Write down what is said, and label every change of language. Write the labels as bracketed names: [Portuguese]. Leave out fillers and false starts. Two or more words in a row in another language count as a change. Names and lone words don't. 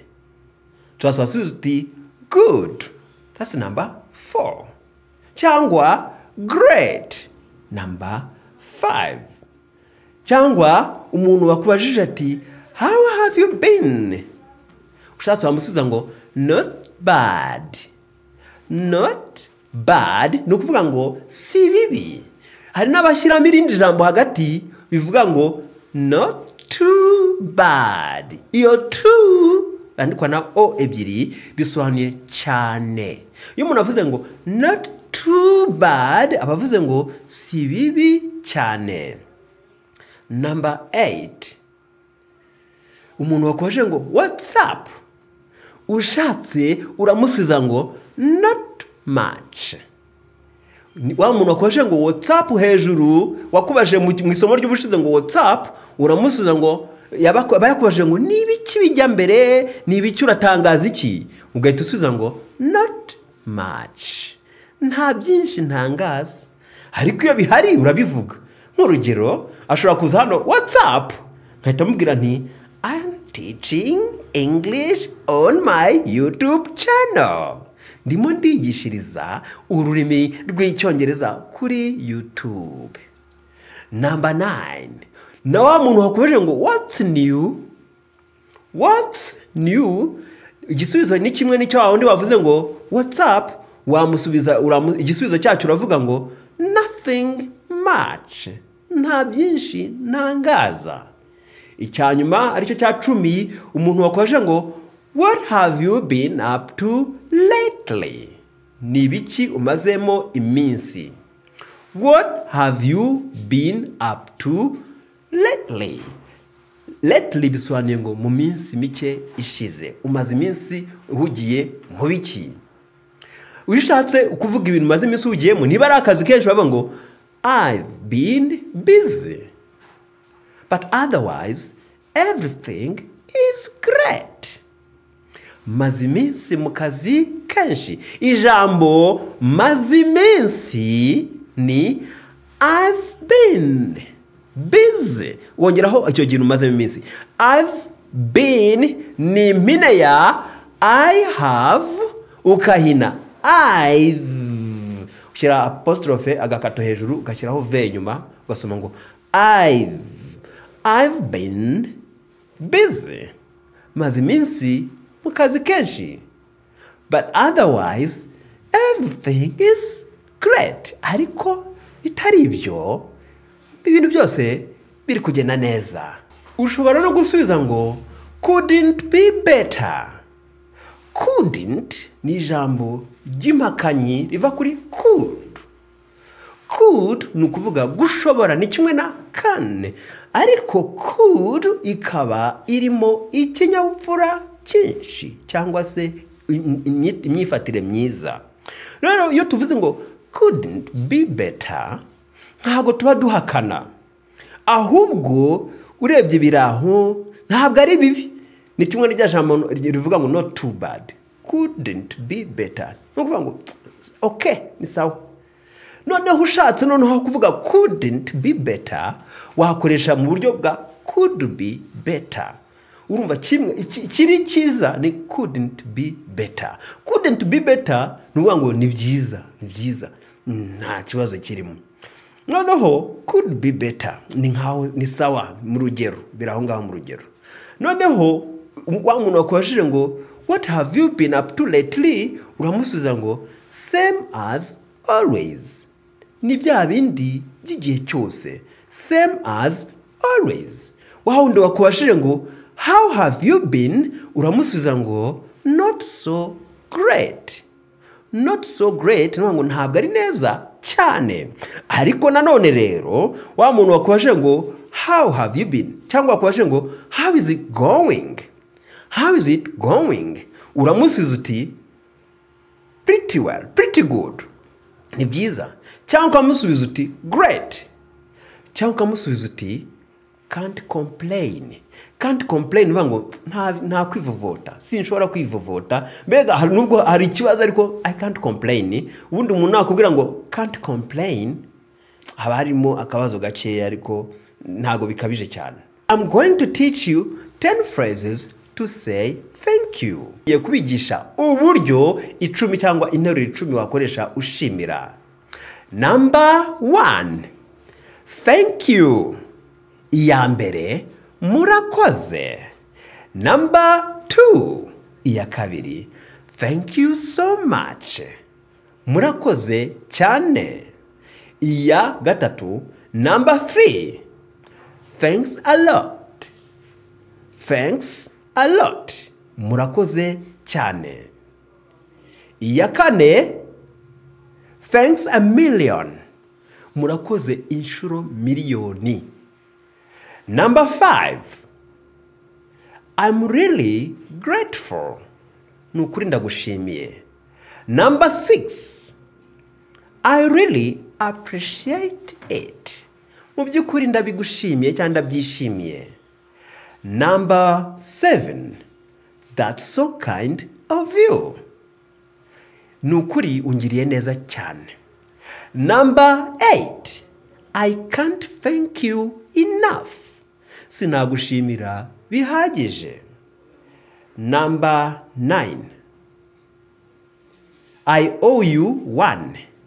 [Kinyarwanda] Turasubiza uti [English] good. That's number 4. Cyangwa great. Number 5. [Kinyarwanda] Cyangwa umuntu wakubajije ati [English] how have you been. [Kinyarwanda] Ushatse wamusubiza ngo [English] not bad. Not bad [Kinyarwanda] ni ukuvuga ngo si bibi. Hari n'abashyiramo irindi jambo hagati bivuga ngo [English] not too bad. [Kinyarwanda] Iyo too andikwa na o ebyiri bisobanuye cyane. Iyo umuntu avuze ngo [English] not too bad [Kinyarwanda] abavuze ngo si bibi cyane. Number 8, umuntu wakoje ngo [English] what's up. [Kinyarwanda] Ushatse uramusubiza ngo [English] not much. [Kinyarwanda] Wa muntu wakoje ngo [English] what's up [Kinyarwanda] hejuru wakubaje mu isomo ry'ubushize ngo [English] what's up, [Kinyarwanda] uramusubiza ngo yabakubaje ngo nibiki bijya mbere, nibiki uratangaza iki, ugahita usubiza ngo [English] not much. [Kinyarwanda] Nta byinshi ntangaza, ariko iyo bihari urabivuga. Nk'urugero ashobora kuza hano [English] what's up, [Kinyarwanda] nkahita mubwira nti [English] I'm teaching English on my YouTube channel. [Kinyarwanda] Ndimo ndigishiriza ururimi rw'icyongereza kuri YouTube. Number 9, na wa muntu wakubaje ngo [English] what's new. What's new [Kinyarwanda] igisubizo ni kimwe n'icyo wundi wavuze ngo [English] what's up, [Kinyarwanda] wamusubiza igisubizo cyacu uravuga ngo [English] nothing much. [Kinyarwanda] Nta byinshi ntangaza. Icyanyuma aricyo cya 10, umuntu wakubaje ngo [English] what have you been up to lately. [Kinyarwanda] Ni biki umazemo iminsi. [English] What have you been up to lately. [Kinyarwanda] Lately bisobanuye ngo mu minsi mike ishize. Umaze iminsi uhugiye mu biki. Wishatse kuvuga ibintu umaze iminsi uhugiyemo, niba ari akazi kenshi bavuga ngo [English] I've been busy. But otherwise everything is great. [Kinyarwanda] Maze iminsi mu kazi kenshi. Ijambo maze iminsi ni [English] I've been busy. [Kinyarwanda] Wongeraho icyo kintu maze iminsi. [English] I've been [Kinyarwanda] ni impine ya [English] I have [Kinyarwanda] ukahina I've. Ushyira apostrophe agakato hejuru ugashyiraho v nyuma ugasoma ngo [English] I've been busy. [Kinyarwanda] Maze iminsi mu kazi kenshi. [English] But otherwise everything is great. [Kinyarwanda] Ariko bitari ibyo ibintu byose biri kugenda neza. Ushobora no gusubiza ngo [English] couldn't be better. [Kinyarwanda] Couldn't ni ijambo ry'impakanyi riva kuri could. Could ni ukuvuga gushobora ni kimwe na can, ariko could ikaba irimo ikinyabupfura cyinshi cyangwa se imyifatire myiza. Rero iyo tuvuze ngo [English] couldn't be better [Kinyarwanda] ntabwo tuba duhakana, ahubwo urebye biraho ntabwo ari bibi. Ni kimwe n'irya jambo rivuga ngo [English] not too bad. Couldn't be better [Kinyarwanda] no kuvuga ngo okay ni sawa. Noneho ushatse noneho kuvuga [English] couldn't be better [Kinyarwanda] wakoresha mu buryo bwa [English] could be better. [Kinyarwanda] Urumva kimwe kiri cyiza ni [English] couldn't be better. Couldn't be better [Kinyarwanda] ni ngo ni byiza, nta kibazo kirimo. noneho [English] could be better [Kinyarwanda] ni sawa mu rugero biraho ngaho mu rugero. Noneho wa muntu wakwashije ngo [English] what have you been up to lately, [Kinyarwanda] uramusubiza ngo [English] same as always. [Kinyarwanda] Ni bya bindi by'igihe cyose, [English] same as always. [Kinyarwanda] Wa wundi wakwashije ngo [English] how have you been, [Kinyarwanda] uramusubiza ngo [English] not so great. Not so great [Kinyarwanda] ngo ntabwo ari neza cyane. Ariko nanone rero wa muntu wakwashije ngo [English] how have you been, [Kinyarwanda] cyangwa wakwashije ngo [English] how is it going, how is it going, [Kinyarwanda] uramusubiza uti [English] pretty well, pretty good, [Kinyarwanda] ni byiza. Cyangwa ukamusubiza uti great, cyangwa ukamusubiza uti [English] can't complain. Can't complain [Kinyarwanda] ngo nta kwivovota, sinshobora kwivovota, mbega nubwo hari ikibazo ariko [English] I can't complain. [Kinyarwanda] Ubundi umuntu nakubwira ngo [English] can't complain [Kinyarwanda] haba harimo akabazo gakeya ariko ntago bikabije cyane. [English] I'm going to teach you 10 phrases to say thank you. [Kinyarwanda] Ye kubigisha uburyo 10 cyangwa interuro 10 wakoresha ushimira. [English] Number 1, thank you. [Kinyarwanda] Iya mbere murakoze. [English] Number 2, [Kinyarwanda] iya kabiri [English] thank you so much, [Kinyarwanda] murakoze cyane. Iya gatatu [English] number 3, thanks a lot, thanks a lot, [Kinyarwanda] murakoze cyane. Iya kane [English] thanks a million, [Kinyarwanda] murakoze inshuro miliyoni. [English] Number 5, I'm really grateful, [Kinyarwanda] nukuri ndagushimiye. [English] Number 6, I really appreciate it, [Kinyarwanda] mu byukuri ndabigushimiye cyangwa ndabyishimiye. [English] Number 7, that's so kind of you, [Kinyarwanda] nukuri ungiriye neza cyane. [English] Number 8, I can't thank you enough, [Kinyarwanda] sinagushimira bihagije. [English] Number 9, I owe you one.